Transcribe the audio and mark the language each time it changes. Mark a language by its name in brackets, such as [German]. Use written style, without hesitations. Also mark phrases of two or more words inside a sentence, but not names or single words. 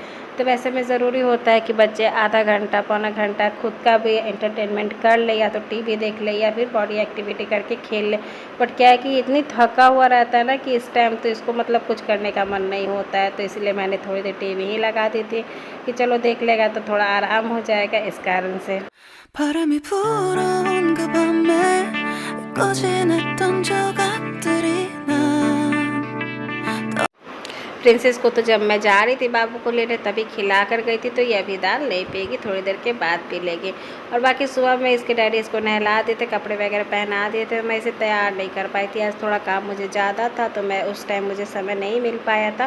[Hindi] तो वैसे में ज़रूरी होता है कि बच्चे आधा घंटा पौना घंटा खुद का भी एंटरटेनमेंट कर ले, या तो टीवी देख ले या फिर [English] body activity [Hindi] करके खेल ले। बट क्या है कि इतनी थका हुआ रहता है ना कि इस टाइम तो इसको मतलब कुछ करने का मन नहीं होता है। तो इसलिए मैंने थोड़ी देर टीवी ही लगा दी थी कि चलो देख लेगा तो थोड़ा आराम हो जाएगा, इस कारण से। [Korean] 바람이 불어온 그 밤에 꺼진 했던 조각들이 난 [Hindi] प्रिंसेस को तो जब मैं जा रही थी बाबू को लेने तभी खिला कर गई थी। तो ये अभी दाल नहीं पिएगी, थोड़ी देर के बाद पी लेगी। और बाकी सुबह में इसके डैडी इसको नहला दिए थे, कपड़े वगैरह पहना दिए थे। मैं इसे तैयार नहीं कर पाई थी, आज थोड़ा काम मुझे ज़्यादा था, तो मैं उस टाइम मुझे समय नहीं मिल पाया था।